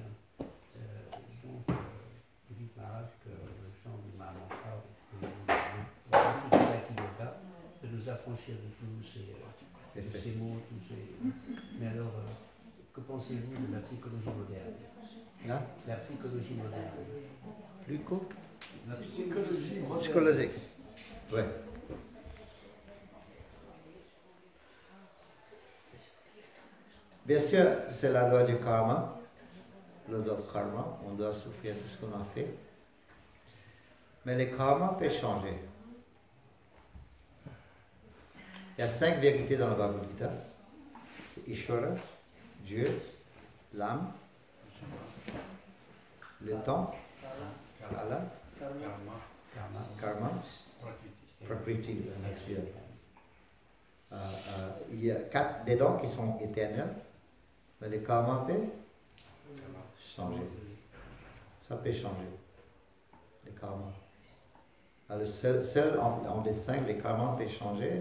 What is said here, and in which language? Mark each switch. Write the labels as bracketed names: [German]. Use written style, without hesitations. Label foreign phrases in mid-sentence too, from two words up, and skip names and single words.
[French] Donc, il dit Maharaj que le chant du Mahamantra, de nous affranchir de tous ces mots, Mais alors, que pensez-vous de la psychologie moderne? Hein? La psychologie moderne. Plus court? La psychologie moderne. Psychologique. Oui. Bien sûr, c'est la loi du karma, [English] laws of karma. [French] On doit souffrir tout ce qu'on a fait. Mais le karma peut changer. Il y a 5 vérités dans le Bhagavad Gita. C'est Ishvara, Dieu, l'âme, le temps, Allah, karma, prakriti, la nature. Il y a 4 dedans qui sont éternels, mais le karma peut changer. Ça peut changer, le karma. Alors, seul en des 5, le karma peut changer.